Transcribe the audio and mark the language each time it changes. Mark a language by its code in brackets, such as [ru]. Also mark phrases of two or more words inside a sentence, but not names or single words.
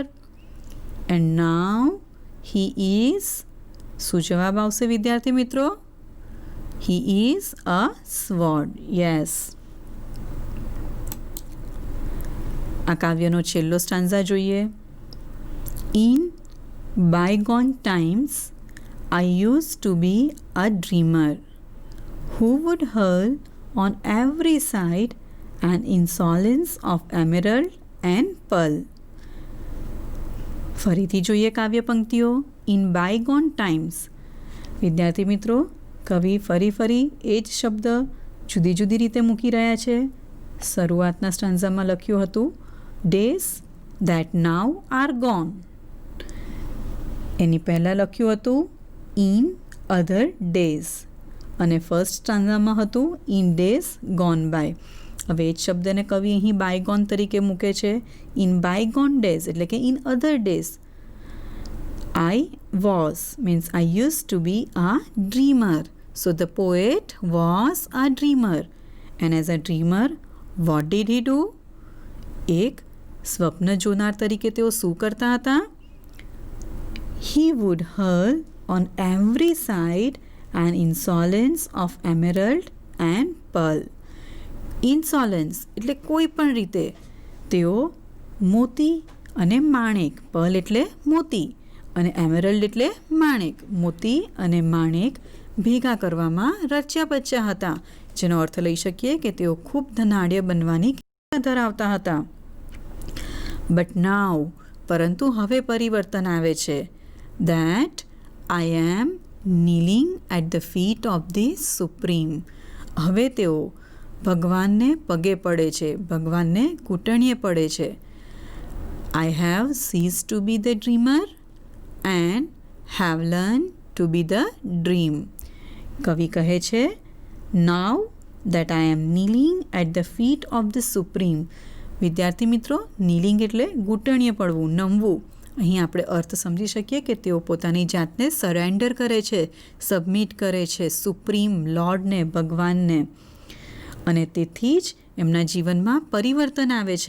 [en] And now he is, [gu] શું જવાબ આવશે વિદ્યાર્થી મિત્રો? [en] He is a sword. Yes. [gu] આ કાવ્યનો છેલ્લો સ્ટાન્ઝા જોઈએ. [en] ઇન bygone times I used to be a dreamer who would hurl on every side an insolence of emerald and pearl. [gu] ફરીથી જોઈએ કાવ્ય પંક્તિઓ. [en] In bygone times. [gu] વિદ્યાર્થી મિત્રો, કવિ ફરી એ જ શબ્દ જુદી જુદી રીતે મૂકી રહ્યા છે. શરૂઆતના સ્ટાન્ઝામાં લખ્યું હતું [en] days that now are gone. [gu] એની પહેલાં લખ્યું હતું [en] in other days [gu] અને ફર્સ્ટ સ્ટાન્ઝામાં હતું [en] in days gone by. [gu] હવે એ જ શબ્દને કવિ અહીં બાયગોન તરીકે મૂકે છે. [en] in bygone days [gu] એટલે કે [en] in other days. I was means I used to be a dreamer. So the poet was a dreamer. And as a dreamer, what did he do? [gu] એક સ્વપ્ન જોનાર તરીકે તેઓ શું કરતા હતા? [en] He would hurl on every side an insolence of emerald and pearl. [gu] Insolence એટલે કોઈ પણ રીતે તેઓ મોતી અને માણેક, pearl એટલે મોતી અને એમેરલ્ડ એટલે માણેક, મોતી અને માણેક ભેગા કરવામાં રચ્યા પચ્યા હતા, જેનો અર્થ લઈ શકીએ કે તેઓ ખૂબ ધનાઢ્ય બનવાની ઇચ્છા ધરાવતા હતા. [en] but now, [gu] પરંતુ હવે પરિવર્તન આવે છે. [en] that I am kneeling at the feet of the Supreme. [gu] હવે તેઓ ભગવાનને પગે પડે છે, ભગવાનને ઘૂંટણીએ પડે છે. [en] I have ceased to be the dreamer and have learned to be the dream. [gu] કવિ કહે છે [en] now that I am kneeling at the feet of the Supreme. [gu] વિદ્યાર્થી મિત્રો, kneeling એટલે ઘૂંટણીએ પડવું, નમવું. અહીં આપણે અર્થ સમજી શકીએ કે તેઓ પોતાની જાતને સરેન્ડર કરે છે, સબમિટ કરે છે સુપ્રીમ લોર્ડને, ભગવાનને, અને તેથી જ એમના જીવનમાં પરિવર્તન આવે છે.